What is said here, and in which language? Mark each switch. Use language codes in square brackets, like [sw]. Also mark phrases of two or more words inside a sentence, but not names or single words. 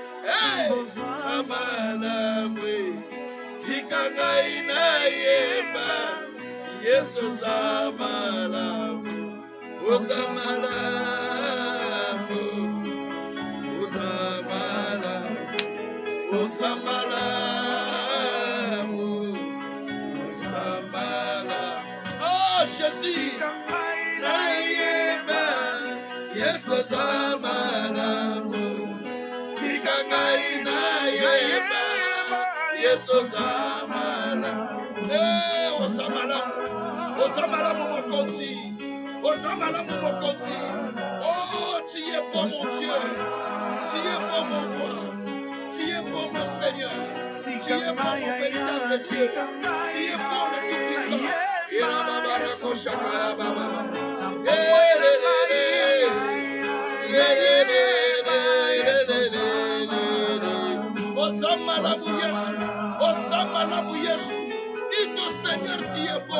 [ln] Hey, Samalamwe, Tikangai na yeba, Yesu Samalamwe, O Samalamwe, O Samalamwe, O Samalamwe, O Samalamwe. Oh Jésus, na yeba, Yesu Samalamwe. Yesu Samala, Osamala, Osamala Momokonti, Osamala Momokonti. [fr] Oh, tu es bon mon Dieu, tu es bon mon roi, tu es bon mon Seigneur, tu es bon mon véritable Dieu, tu es bon le Tout-Puissant. [ln] Osama Yesu, [fr] dis au Seigneur tu es bon.